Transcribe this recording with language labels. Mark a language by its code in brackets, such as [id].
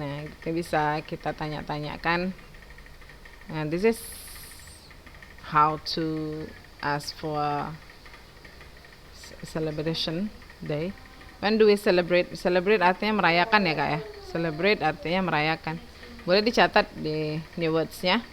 [id] Nah, itu bisa kita tanya-tanyakan. [en] And this is how to ask for celebration day. When do we celebrate? [id] Celebrate artinya merayakan ya kak ya. Celebrate artinya merayakan. Boleh dicatat di words-nya.